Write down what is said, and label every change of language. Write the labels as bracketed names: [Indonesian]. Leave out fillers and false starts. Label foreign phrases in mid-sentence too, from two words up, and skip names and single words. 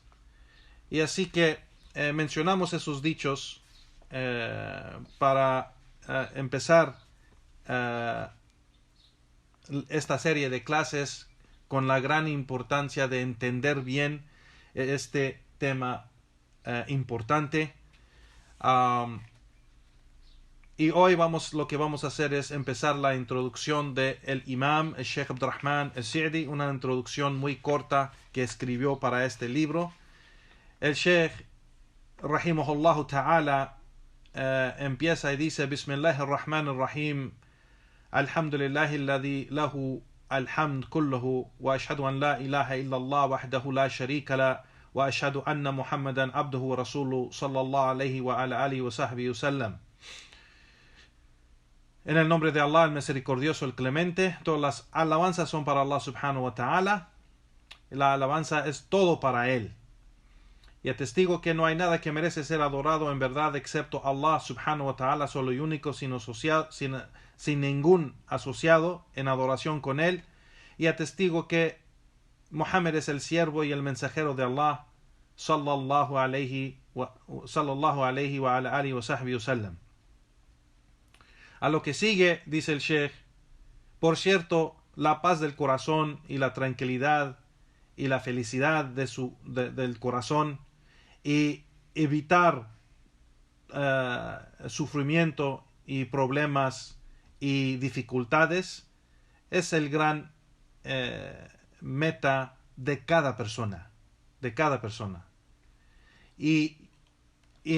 [Spanish] Y así que mencionamos esos dichos para empezar esta serie de clases con la gran importancia de entender bien este tema importante. Y hoy lo que vamos a hacer es empezar la introducción del imam el Sheikh Abdurrahman al-Sa'di, una introducción muy corta que escribió para este libro. El Sheikh [Arabic] رحمه الله تعالى [Spanish] empieza y dice: [Arabic] بسم الله الرحمن الرحيم، الحمد لله الذي له الحمد كله وأشهد أن لا إله إلا الله وحده لا شريك له وأشهد أن محمدا عبده ورسوله صلى الله عليه وعلى آله وصحبه وسلم. [Spanish] En el nombre de Allah, el misericordioso, el clemente, todas las alabanzas son para Allah [Arabic] سبحانه وتعالى. [Spanish] La alabanza es todo para Él. Y atestigo que no hay nada que merece ser adorado en verdad excepto Allah [Arabic] سبحانه وتعالى, [Spanish] solo y único, sin ningún asociado en adoración con él, y atestigo que Muhammad es el siervo y el mensajero de Allah [Arabic] صلى الله عليه وعلى آله وصحبه وسلم. [Spanish] A lo que sigue, dice el Sheikh: por cierto, la paz del corazón y la tranquilidad y la felicidad del corazón, y evitar sufrimiento y problemas y dificultades, es el gran meta de cada persona, y en